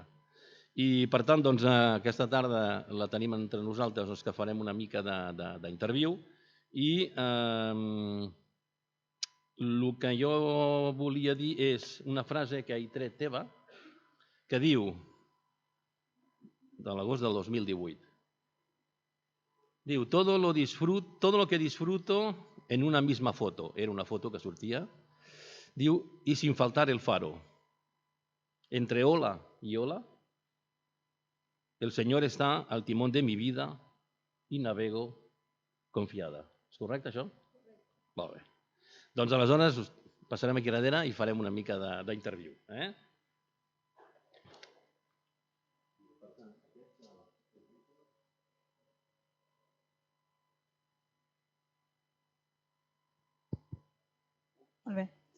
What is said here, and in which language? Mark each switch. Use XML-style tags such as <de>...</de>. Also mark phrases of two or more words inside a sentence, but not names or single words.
<ca>I, per tant, doncs, aquesta tarda la tenim entre nosaltres, que farem una mica d'interviu, i el que jo volia dir és una frase que he tret teva, que diu, de l'agost del 2018, diu,</ca> <es>todo lo que disfruto en una misma foto,</es> <ca>era una foto que sortia, diu,</ca> <es>y sin faltar el faro. Entre ola y ola, el Señor está al timón de mi vida y navego confiada.</es> <ca>És correcte, això? Molt bé. Doncs aleshores passarem aquí darrere i farem una mica d'interviu. Molt bé.</ca>